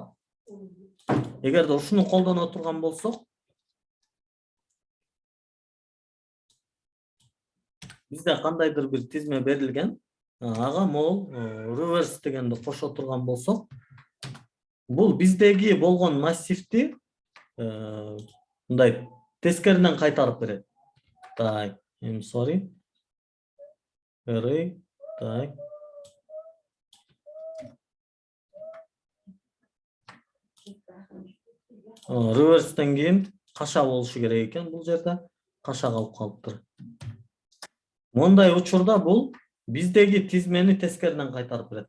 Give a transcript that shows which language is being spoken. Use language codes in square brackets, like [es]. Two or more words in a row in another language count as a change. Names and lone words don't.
[ky] Эгерде ушуну колдоно турган болсок, бизде кандайдыр бир тизме берилген, ага могул reverse дегенди кошо турган болсок, бул биздеги болгон массивти мындай тескериден кайтарып берет. Так, [en] I'm sorry. Array, [ky] так. Reverse'ден кийин каша болушу керек экен бул жерде. Каша калып калыптыр. Мондай учурда бул биздеги тизмени тескериден кайтарып берет.